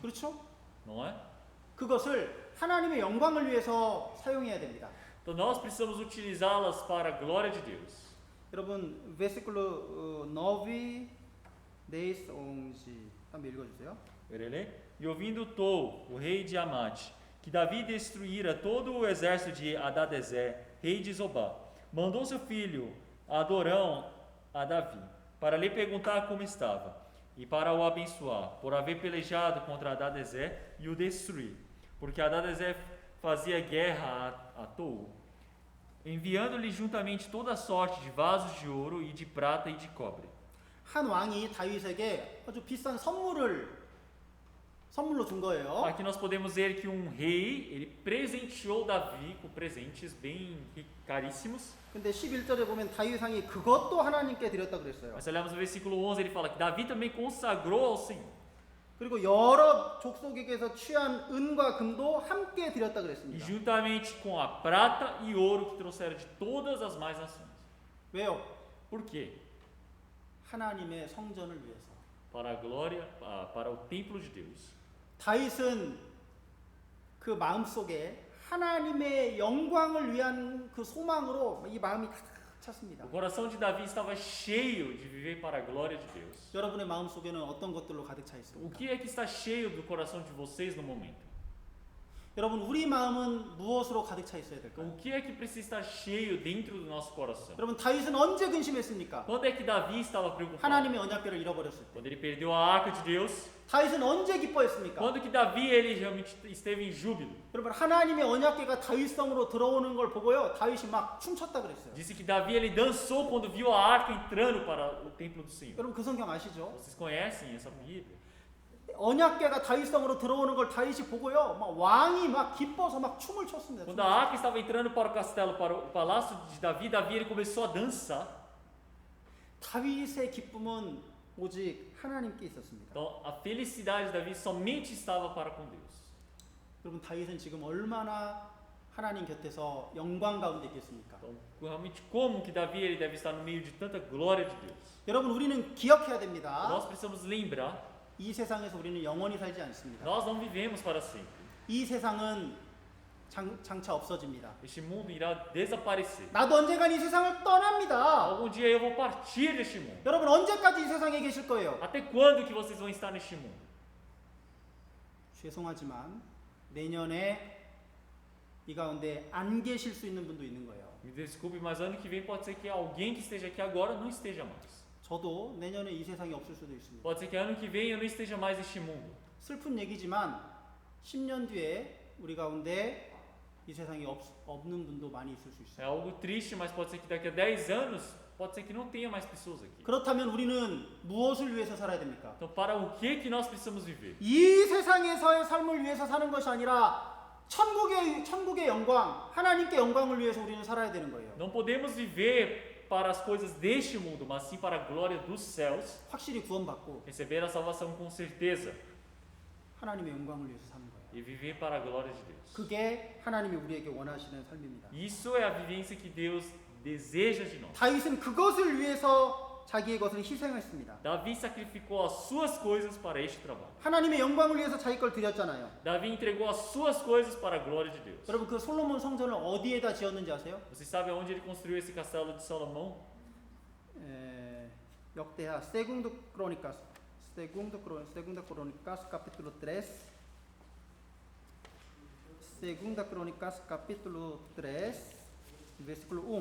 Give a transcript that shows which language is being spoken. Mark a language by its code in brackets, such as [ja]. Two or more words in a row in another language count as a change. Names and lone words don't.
[ko] 그렇죠? [pt] não é? [ko] 그것을 하나님의 영광을 위해서 사용해야 됩니다. [pt] Então nós precisamos utilizá-las para a glória de Deus. [ko] 여러분 versículo 9, 10, 11 한번 읽어주세요. [pt] E ouvindo Tou, o rei de Amate, que Davi destruíra todo o exército de Hadadezer, rei de Zobá, mandou seu filho Adorão a Davi, para lhe perguntar como estava, e para o abençoar, por haver pelejado contra Hadadezer e o destruir, porque Hadadezer fazia guerra a Tou, enviando-lhe juntamente toda sorte de vasos de ouro e de prata e de cobre. [ko] 한 왕이 다윗에게 아주 비싼 선물로 준 거예요. [pt] Aqui nós podemos ver que um rei, ele presenteou Davi com presentes bem caríssimos. [ko] 근데 11절에 보면 다윗 왕이 그것도 하나님께 드렸다 그랬어요. [pt] Mas se olharmos no versículo 11, ele fala que Davi também consagrou ao Senhor. [ko] 그리고 여러 족속에게서 취한 은과 금도 함께 드렸다 [pt] E [ko] 그랬습니다. [pt] juntamente com a prata e ouro que trouxeram de todas as mais nações. [ko] 왜요? [pt] Por quê? [ko] 하나님의 성전을 위해서. [pt] Para a glória, para o templo de Deus. [ko] 다윗은 그 마음속에 하나님의 영광을 위한 그 소망으로 이 마음이 가득 찼습니다. [pt] O coração de Davi estava cheio de viver para a glória de Deus. [ko] 여러분의 마음속에는 어떤 것들로 가득 차 [pt] O [ko] 있습니까? [pt] que é que está cheio do coração de vocês no momento? [ko] 여러분 우리 마음은 무엇으로 가득 차 있어야 될까요? [pt] O que é que precisa estar cheio dentro do nosso coração? [ko] 여러분 다윗은 언제 근심했습니까? [pt] Quando é que Davi estava preocupado? [ko] 하나님의 언약궤를 잃어버렸을 때. [pt] Quando ele perdeu a arca de Deus? [ko] 다윗은 언제 기뻐했습니까? [pt] Quando que Davi ele realmente esteve em júbilo? [ko] 여러분 하나님의 언약궤가 다윗성으로 들어오는 걸 보고요 다윗이 막 춤췄다 그랬어요. [pt] Disse que Davi ele dançou quando viu a arca entrando para o templo do Senhor. [ko] 여러분 그 성경 아시죠? [pt] Vocês conhecem essa Bíblia? [ko] 언약궤가 다윗성으로 들어오는 걸 다윗이 보고요 막 왕이 막 기뻐서 막 춤을 췄습니다. [pt] Quando a arca estava entrando para o castelo, para o palácio de Davi, Davi ele começou a dançar. [ko] 다윗의 기쁨은 오직 하나님께 있었습니다. [pt] Então a felicidade de Davi somente estava para com Deus. [ko] 여러분 다윗은 지금 얼마나 하나님 곁에서 영광 가운데 있겠습니까? [pt] Então realmente como que Davi ele deve estar no meio de tanta glória de Deus? [ko] 여러분 우리는 기억해야 됩니다. [pt] Nós precisamos lembrar, [ko] 이 세상에서 우리는 영원히 살지 않습니다. [pt] nós não vivemos para sempre. [ko] 이 세상은 장차 없어집니다. [pt] Este mundo irá desaparecer. [ko] 나도 언젠간 이 세상을 떠납니다. [pt] Algum dia eu vou partir deste mundo. [ko] 여러분 언제까지 이 세상에 계실 거예요? [pt] Até quando que vocês vão estar neste mundo? [ko] 죄송하지만 내년에 이 가운데 안 계실 수 있는 분도 있는 거예요. [pt] Me desculpe, mas ano que vem pode ser que alguém que esteja aqui agora não esteja mais. [ko] 저도 내년에 이 세상이 없을 수도 있습니다. [pt] Pode ser que ano que vem eu não esteja mais neste mundo. [ko] 슬픈 얘기지만 10년 뒤에 우리 가운데 이 세상이 없는 분도 많이 있을 수 [pt] É [ko] 있어요. [pt] algo triste, mas pode ser que daqui a 10 anos, pode ser que não tenha mais pessoas aqui. [ko] 그렇다면 우리는 무엇을 위해서 살아야 됩니까? [pt] Então, para o que nós precisamos viver? [ko] 이 세상에서의 삶을 위해서 사는 것이 아니라 천국의 영광, 하나님께 영광을 위해서 우리는 살아야 되는 거예요. [pt] Não podemos viver para as coisas deste mundo, mas sim para a glória dos céus, [ko] 확실히 구원받고 [pt] receber a salvação com certeza [ko] 하나님의 영광을 위해서 사는 거예요. [pt] e viver para a glória de Deus. [ko] 그게 하나님이 우리에게 원하시는 삶입니다. [pt] Isso é a vivência que Deus deseja de nós. [ko] 다윗은 그것을 위해서 자기의 것을 희생했습니다. [pt] Davi sacrificou as suas coisas para este trabalho. [ko] 하나님의 영광을 위해서 자기 걸 드렸잖아요. [pt] Davi entregou as suas coisas para a glória de Deus. [ko] 여러분 그 솔로몬 성전을 어디에다 지었는지 아세요? [pt] Vocês sabem onde ele construiu esse castelo de Salomão? 역대하 Segundo Crônicas capítulo 3. Segunda Crônicas capítulo 3, versículo 1.